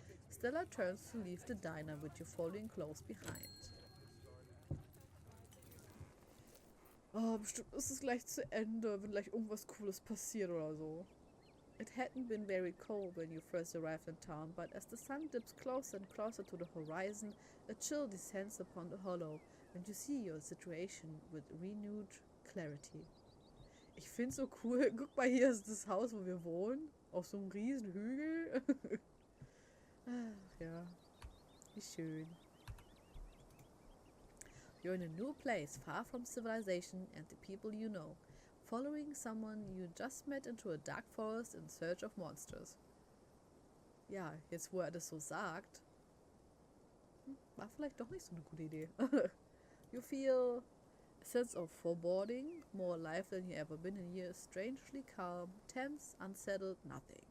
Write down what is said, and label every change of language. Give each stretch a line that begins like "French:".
English: Stella turns to leave the diner with you following close behind.
German: Oh, bestimmt ist es gleich zu Ende, wenn gleich irgendwas Cooles passiert oder so.
English: It hadn't been very cold when you first arrived in town, but as the sun dips closer and closer to the horizon, a chill descends upon the hollow, and you see your situation with renewed clarity.
German: Ich find's so cool. Guck mal, hier ist das Haus, wo wir wohnen. Auf so einem riesen Hügel. Ach, ja. Wie schön.
English: You're in a new place, far from civilization and the people you know, following someone you just met into a dark forest in search of monsters.
German: Ja, jetzt wo das so sagt, war vielleicht doch nicht so eine gute Idee.
English: You feel a sense of foreboding, more alive than you ever been in years, strangely calm, tense, unsettled, nothing.